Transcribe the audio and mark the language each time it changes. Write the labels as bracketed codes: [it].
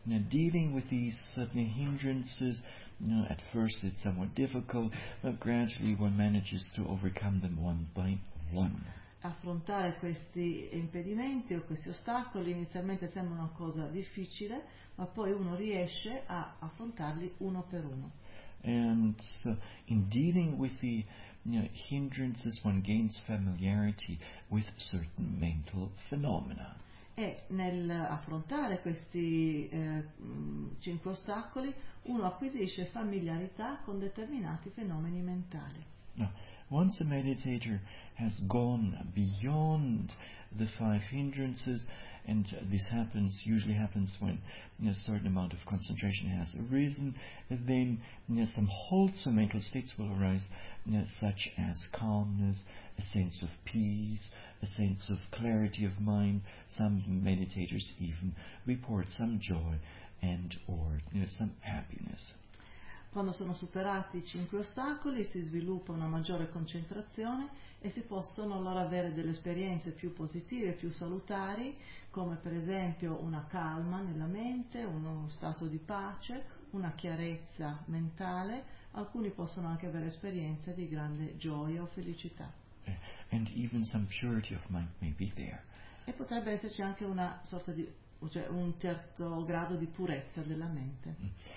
[en] Dealing with these hindrances, at first it's somewhat difficult, but gradually one manages to overcome them one by one. [it] Affrontare questi impedimenti o questi ostacoli inizialmente sembra una cosa difficile, ma poi uno riesce a affrontarli uno per uno. [en] And in dealing with the hindrances, one gains familiarity with certain mental phenomena. [it] E nel affrontare questi cinque ostacoli, uno acquisisce familiarità con determinati fenomeni mentali. [en] Now, once a meditator has gone beyond the five hindrances, and this happens usually happens when a certain amount of concentration has arisen, then some wholesome mental states will arise, such as calmness, a sense of peace, a sense of clarity of mind. Some meditators even report some joy and or some happiness. [it] Quando sono superati i cinque ostacoli si sviluppa una maggiore concentrazione e si possono allora avere delle esperienze più positive, più salutari, come per esempio una calma nella mente, uno stato di pace, una chiarezza mentale. Alcuni possono anche avere esperienze di grande gioia o felicità. [en] And even some purity of mind may be there. [it] E potrebbe esserci anche una sorta di, cioè un certo grado di purezza della mente.